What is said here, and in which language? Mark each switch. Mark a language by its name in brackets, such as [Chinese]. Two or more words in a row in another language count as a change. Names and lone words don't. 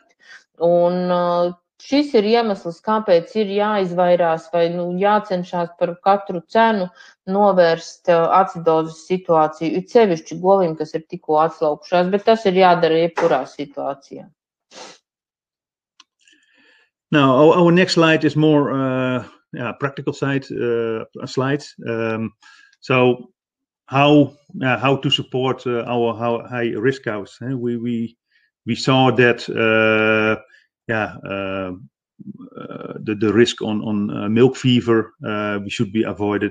[Latvian] Un šis ir iemesls, kāpēc ir jāizvairās vai jācenšas par katru cenu novērst acidozes situāciju, it sevišķi govīm, kas ir tikko atslaukušās, bet tas ir jādara jebkurā situācijā. [English] Now, our next slide is more practical slides. So, how to support our high risk cows? We saw that the risk on milk fever we should be avoided.